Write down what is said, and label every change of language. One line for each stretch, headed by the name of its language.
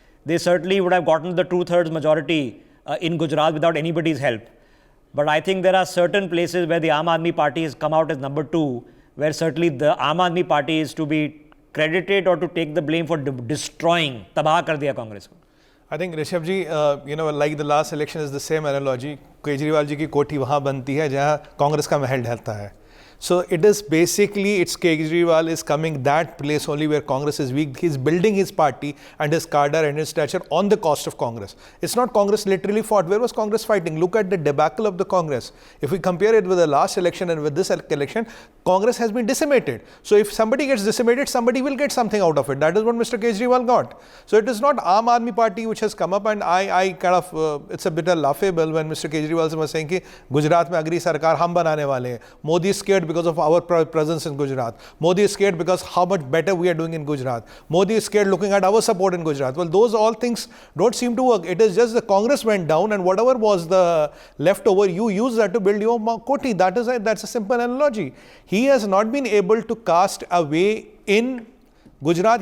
English: They certainly would have gotten the 2/3 majority in Gujarat without anybody's help. But I think there are certain places where the Aam Aadmi Party has come out as number 2, where certainly the Aam Aadmi Party is to be credited or to take the blame for destroying,
Hindi: tabah kar diya Congress ko.
English: I think Rishabh ji, like the last election is the same analogy.
Hindi: Kejriwal ji की कोठी वहाँ बनती है जहाँ कांग्रेस का महल ढलता है.
English: So it is basically, it's Kejriwal is coming that place only where Congress is weak. He's building his party and his cadre and his stature on the cost of Congress. It's not Congress literally fought. Where was Congress fighting? Look at the debacle of the Congress. If we compare it with the last election and with this election, Congress has been decimated. So if somebody gets decimated, somebody will get something out of it. That is what Mr. Kejriwal got. So it is not Aam Aadmi Party which has come up, and I kind of, it's a bit laughable when Mr. Kejriwal was saying
Hindi: कि गुजरात में अगली सरकार हम बनाने वाले हैं.
English: Modi is scared because of our presence in Gujarat. Modi is scared because how much better we are doing in Gujarat. Modi is scared looking at our support in Gujarat. Well, those all things don't seem to work. It is just the Congress went down, and whatever was the leftover, you use that to build your koti. That's a simple analogy. He has not been able to cast away in Gujarat.